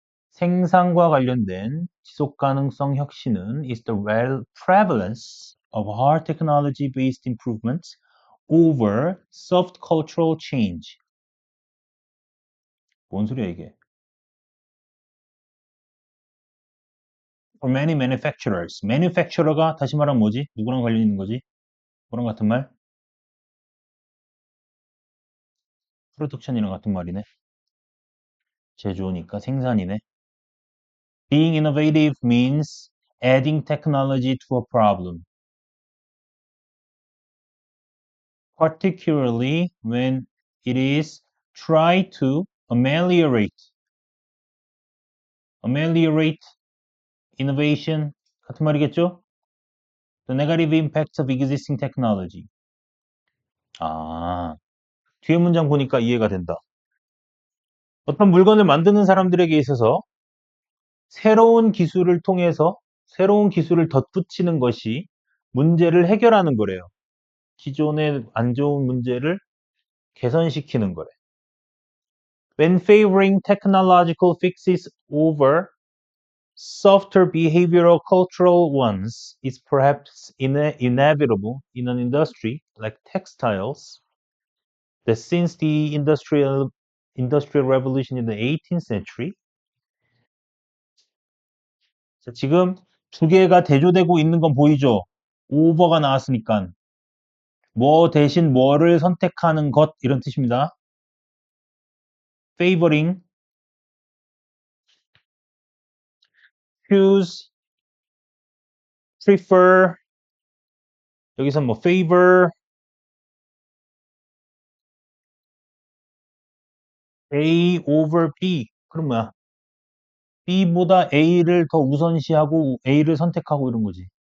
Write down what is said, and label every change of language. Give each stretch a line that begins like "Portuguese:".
Korean: 생산과 관련된 지속 가능성 혁신은
English: is the prevalence of hard technology-based improvements over soft cultural change.
Korean: 뭔 소리야 이게?
English: For many manufacturers.
Korean: manufacturer가 다시 말하면 뭐지? 누구랑 관련 있는 거지? 뭐랑 같은 말? 프로덕션이랑 같은 말이네. 제조니까 생산이네.
English: Being innovative means adding technology to a problem. Particularly when it is tried to ameliorate innovation
Korean: 같은 말이겠죠?
English: The negative impacts of existing technology.
Korean: 아, 뒤에 문장 보니까 이해가 된다. 어떤 물건을 만드는 사람들에게 있어서 새로운 기술을 통해서 새로운 기술을 덧붙이는 것이 문제를 해결하는 거래요. 기존의 안 좋은 문제를 개선시키는 거래.
English: When favoring technological fixes over softer behavioral cultural ones is perhaps inevitable in an industry like textiles that since the industrial revolution in the 18th century
Korean: 자, 지금 두 개가 대조되고 있는 건 보이죠? 오버가 나왔으니까 뭐 대신 뭐를 선택하는 것 이런 뜻입니다.
English: favoring, choose, prefer
Korean: 여기서 뭐
English: favor, A over B
Korean: 그럼 뭐야? B보다 A를 더 우선시하고 A를 선택하고 이런 거지.